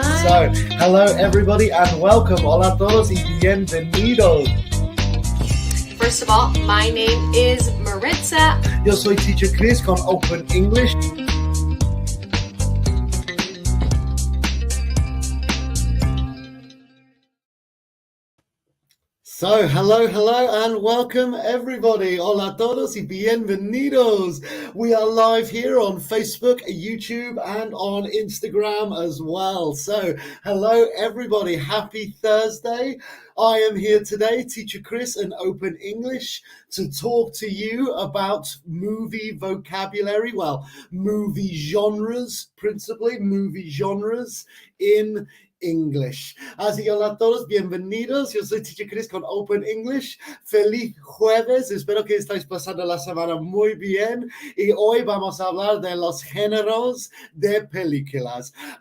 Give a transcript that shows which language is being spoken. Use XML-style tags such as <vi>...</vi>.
<en>So, hello everybody and welcome.</en> <es>Hola a todos y bienvenidos.</es> <en>First of all, my name is Maritza.</en> <es>Yo soy Teacher Chris con Open English.</es> <en>So, hello, and welcome everybody.</en> <es>Hola a todos y bienvenidos.</es> <en>We are live here on Facebook, YouTube, and on Instagram as well. So, hello everybody. Happy Thursday. I am here today, Teacher Chris and Open English, to talk to you about movie vocabulary, movie genres, principally movie genres in English.</en> <es>Así que hola a todos, bienvenidos. Yo soy Teacher Chris con Open English. Feliz jueves. Espero que estáis pasando la semana muy bien. Y hoy vamos a hablar de los géneros de películas.</es>